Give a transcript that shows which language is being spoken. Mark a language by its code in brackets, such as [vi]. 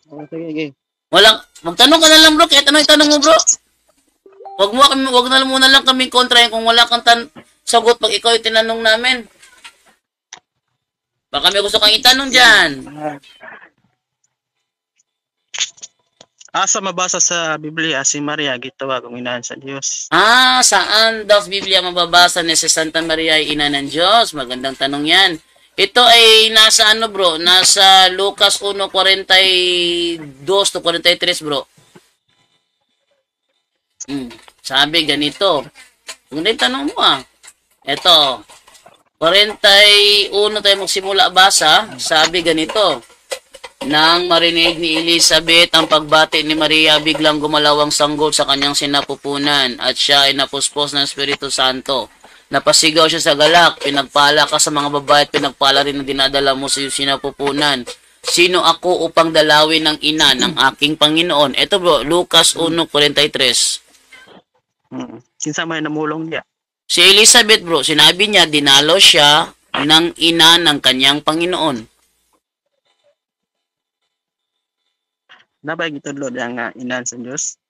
[tl] Sige. Magtanong ka na lang bro, kahit ano itanong mo bro. Wag na muna lang kaming kontra kung wala kang sagot pag ikaw yung tinanong namin. Baka may gusto kang itanong dyan. [ceb] Asa mabasa sa Biblia si Maria gitawag ang inahan sa Dios? [tl] Saan daw sa Biblia mababasa na si Santa Maria ay ina ng Diyos? Magandang tanong yan. Ito ay nasa ano bro? Nasa Lucas 1:42 to 43 bro. Sabi ganito. Kung na yung tanong mo Ito. 41 tayo magsimula basa. Sabi ganito. Nang marinig ni Elizabeth ang pagbati ni Maria, biglang gumalaw ang sanggol sa kanyang sinapupunan at siya ay napuspos ng Espiritu Santo. Napasigaw siya sa galak, pinagpala ka sa mga babae at pinagpala rin ang dinadala mo sa iyong sinapupunan. Sino ako upang dalawin ng ina ng aking Panginoon? Ito bro, Lucas 1:43. [ceb] Kinsa may namulong niya? [tl] Si Elizabeth bro, sinabi niya, dinalo siya ng ina ng kanyang Panginoon. [ceb] Nabay gitudlo ang inahan sa Dios?